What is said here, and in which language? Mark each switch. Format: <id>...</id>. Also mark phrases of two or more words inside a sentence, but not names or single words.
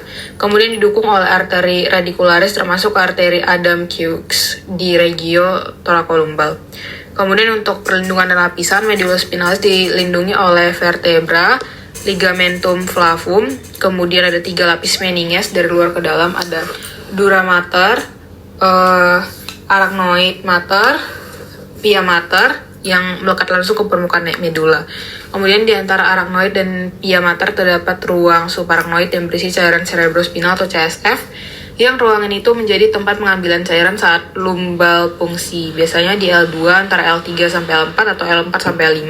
<id>Kemudian didukung oleh arteri radicularis termasuk arteri Adam-Hughes di regio thoracolumbar. Kemudian untuk perlindungan dan lapisan,</id> <la>medula spinalis</la> <id>dilindungi oleh vertebra,</id> <la>ligamentum flavum,</la> <id>kemudian ada 3 lapis meninges dari luar ke dalam, ada</id> <la>dura mater, arachnoid mater, pia mater</la> <id>yang melekat langsung ke permukaan medula. Kemudian di antara arachnoid dan</id> <la>pia mater</la> <id>terdapat ruang subarachnoid yang berisi cairan cerebrospinal atau CSF, yang ruangan itu menjadi tempat pengambilan cairan saat lumbal fungsi, biasanya di L2 antara L3 sampai L4 atau L4 sampai L5.</id>